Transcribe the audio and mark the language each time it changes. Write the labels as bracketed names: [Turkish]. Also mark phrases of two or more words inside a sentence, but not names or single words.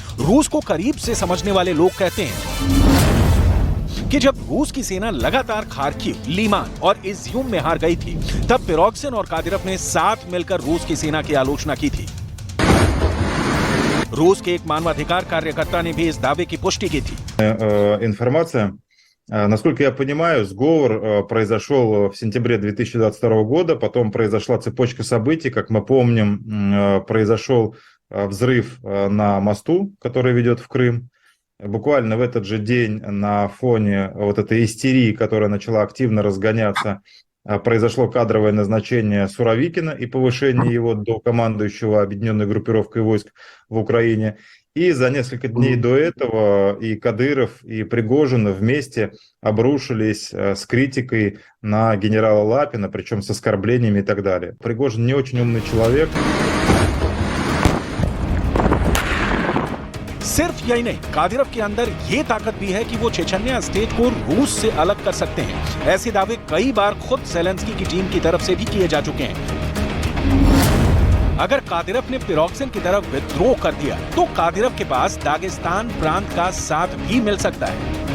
[Hindi] रूस को करीब से समझने वाले लोग कहते हैं कि जब रूस की सेना लगातार खार्किव, लीमान और इज्यूम में हार गई थी तब पिरोगजिन और कादिरोव ने साथ मिलकर रूस की सेना की आलोचना की थी। रूस के एक मानवाधिकार कार्यकर्ता ने भी इस दावे की पुष्टि की थी। [Russian] Информация, насколько я понимаю, сговор произошел в сентябре 2022 года, потом произошла цепочка событий, как мы помним, произошел взрыв на мосту, который ведет в Крым. Буквально в этот же день на фоне вот этой истерии, которая начала активно разгоняться, произошло кадровое назначение Суровикина и повышение его до командующего объединенной группировкой войск в Украине. И за несколько дней до этого и Кадыров, и Пригожин вместе обрушились с критикой на генерала Лапина, причем с оскорблениями и так далее. Пригожин не очень умный человек. [Hindi] सिर्फ यही नहीं, कादिरोव के अंदर ये ताकत भी है कि वो चेचन्या स्टेट को रूस से अलग कर सकते हैं। ऐसे दावे कई बार खुद ज़ेलेंस्की की टीम की तरफ से भी किए जा चुके हैं। अगर कादिरोव ने पिरोगजिन की तरफ विद्रोह कर दिया तो कादिरोव के पास दागिस्तान प्रांत का साथ भी मिल सकता है।